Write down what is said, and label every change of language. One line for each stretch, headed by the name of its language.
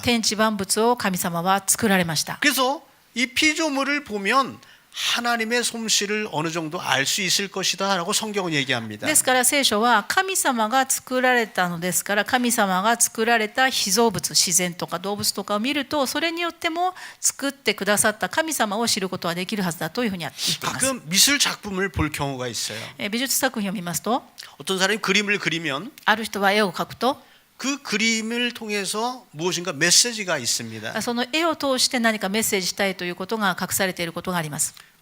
Japanese: 天地万物を神様は作られました。
Korean: 그래서 이 피조물을 보면 하나님의 솜씨를 어느 정도 알 수 있을 것이다라고 성경은 얘기합니다.
Japanese: ですから聖書は神様が作られたのですから、神様が作られた被造物、自然とか動物とかを見ると、それによっても作ってくださった神様を知ることはできるはずだというふうに言っています。
Korean: 가끔 미술 작품을 볼 경우가 있어요.
Japanese: 美術作品を見ますと、
Korean: 어떤 사람이 그림을 그리면
Japanese: ある人は絵を描くと、
Korean: 그 그림을 통해서 무엇인가 메시지가 있습니다.
Japanese: その絵を通して何かメッセージしたいということが隠されていることがあります。